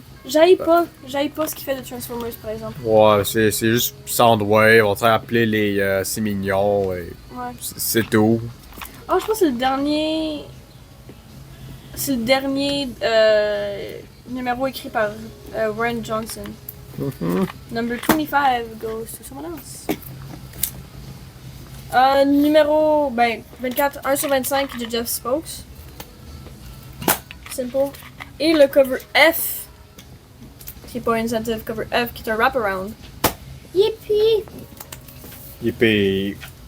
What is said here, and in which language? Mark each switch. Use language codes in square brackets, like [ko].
[fr] J'haïs pas ce qu'il fait de Transformers par exemple. Ouais, c'est juste Soundwave. On t'a appelé les. C'est mignon. Et Ouais. c'est tout. Oh, je pense que c'est le dernier. C'est le dernier numéro écrit par Warren Johnson. [en] Number 25 goes to someone else. [fr] Numéro 24, 1 sur 25 de Jeff Spokes. Simple. Et le cover F, qui est pas incentive, cover F, qui est un wraparound. Yippee! Yippee.